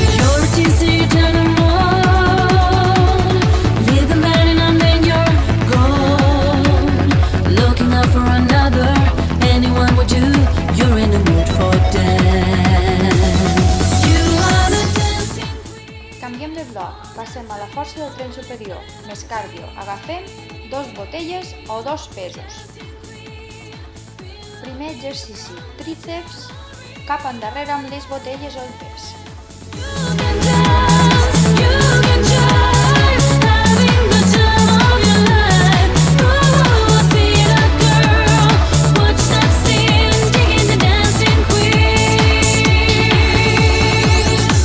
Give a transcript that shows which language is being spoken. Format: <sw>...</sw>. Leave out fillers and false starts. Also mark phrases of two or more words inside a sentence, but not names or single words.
<en>You're a teaser, you turn 'em on, leave them burning and then you're gone. Looking out for another, anyone would do. You're in the mood for dance. You are the dancing queen.</en> <ca>Canviem de bloc, passem a la força del tren superior, més cardio. Agafem 2 botelles o 2 pesos. Primer exercici, tríceps, cap endarrere amb les botelles o el pes.</ca> <en>You can dance, you can jive, having the time of your life. Ooh, I see that girl, watch that scene, digging the dancing queen.</en>